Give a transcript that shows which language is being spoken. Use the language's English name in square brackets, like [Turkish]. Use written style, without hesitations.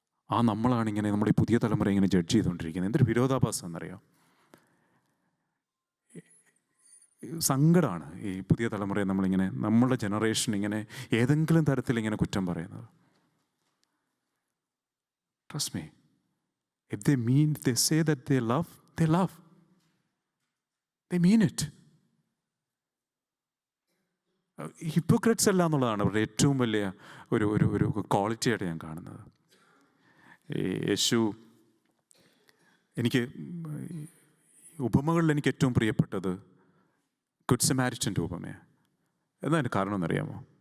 [Malayalam] ആ നമ്മളാണിങ്ങനെ നമ്മുടെ ഈ പുതിയ തലമുറ ഇങ്ങനെ ജഡ്ജ് ചെയ്തുകൊണ്ടിരിക്കുന്നത്. എന്തൊരു വിരോധാഭാസം എന്നറിയാം. സങ്കടമാണ് ഈ പുതിയ തലമുറയെ നമ്മളിങ്ങനെ, നമ്മളുടെ ജനറേഷൻ ഇങ്ങനെ ഏതെങ്കിലും തരത്തിൽ ഇങ്ങനെ കുറ്റം പറയുന്നത്. [English] Trust me. If they say that they love, they love. They mean it. [Malayalam] ഹിപ്പോക്രറ്റ്സ് അല്ല എന്നുള്ളതാണ് അവരുടെ ഏറ്റവും വലിയ ഒരു ഒരു ഒരു ക്വാളിറ്റിയായിട്ട് ഞാൻ കാണുന്നത്. യേശു, എനിക്ക് ഉപമകളിൽ എനിക്ക് ഏറ്റവും പ്രിയപ്പെട്ടത് ഗുഡ് സമാരിറ്റൻ്റെ ഉപമയാണ്. എന്താ അതിൻ്റെ കാരണം എന്നറിയാമോ?